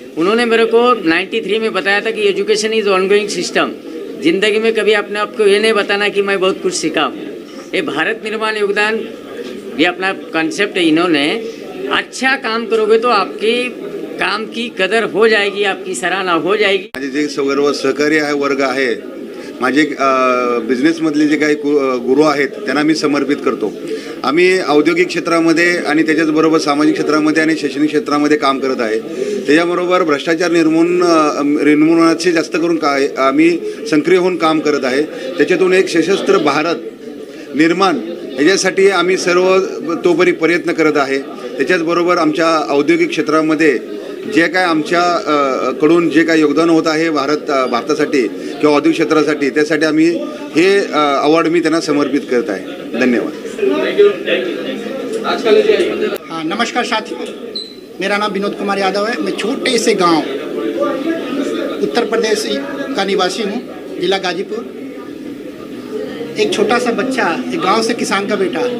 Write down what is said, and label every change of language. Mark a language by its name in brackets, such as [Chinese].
[Hindi] उन्होंने मेरे को 93 में बताया था कि [English] Education is ongoing system. [Hindi] ज़िंदगी में कभी अपने आप को ये नहीं बताना कि मैं बहुत कुछ सीखा हूँ। ये भारत निर्माण योगदान, ये अपना कॉन्सेप्ट है। इन्होंने अच्छा काम करोगे तो आपकी काम की कदर हो जाएगी, आपकी सराहना हो जाएगी। [Marathi] माझे जे सर्व सहकारी आहे वर्ग आहे, माझे बिझनेसमधले जे काही गुरु आहेत त्यांना मी समर्पित करतो। आम्ही औद्योगिक क्षेत्रामध्ये आणि त्याच्याचबरोबर सामाजिक क्षेत्रामध्ये आणि शैक्षणिक क्षेत्रामध्ये काम करत आहे। त्याच्याबरोबर भ्रष्टाचार निर्मूलनाचे जास्त करून आम्ही सक्रिय होऊन काम करत आहे। त्याच्यातून एक सशस्त्र भारत निर्माण याच्यासाठी आम्ही सर्व तोपरी प्रयत्न करत आहे। त्याच्याचबरोबर आमच्या औद्योगिक क्षेत्रामध्ये जे काय आमच्या कडून जे काय योगदान होत आहे भारतासाठी किंवा औद्योगिक क्षेत्रासाठी, त्यासाठी आम्ही हे अवॉर्ड मी त्यांना समर्पित करत आहे। धन्यवाद। [Hindi] हाँ, नमस्कार साथियों, मेरा नाम विनोद कुमार यादव है। मैं छोटे से गांव उत्तर प्रदेश का निवासी हूँ, जिला गाजीपुर। एक छोटा सा बच्चा, एक गांव से किसान का बेटा।